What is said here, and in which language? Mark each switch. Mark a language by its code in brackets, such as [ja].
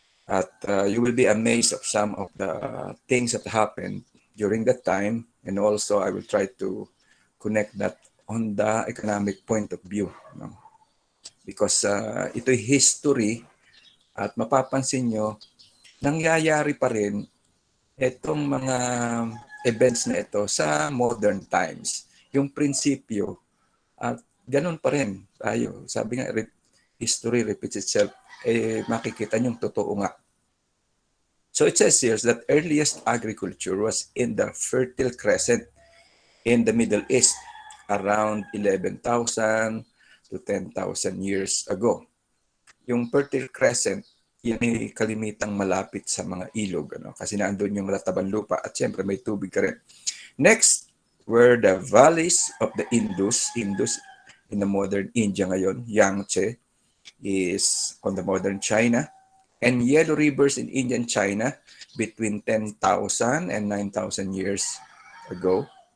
[en] At you will be amazed of some of the things that happened during that time, and also I will try to connect that on the economic point of view. No? Because [tl] ito'y history at mapapansin nyo, nangyayari pa rin itong mga events na ito sa modern times. Yung prinsipyo at ganun pa rin. tayo. Sabi nga, [en] history repeats itself. [tl] Makikita nyo totoo nga. [en] So it says here that earliest agriculture was in the Fertile Crescent in the Middle East around 11,000 to 10,000 years ago. [tl] Yung Fertile Crescent, yan ay kalimitang malapit sa mga ilog, ano? Kasi naandun yung matatabang lupa at syempre may tubig ka rin. [en] Next were the valleys of the Indus in the modern India [tl] ngayon. [en] Yangtze is on the modern China, and yellow rivers in India and China between 10,000 and 9,000 years ago.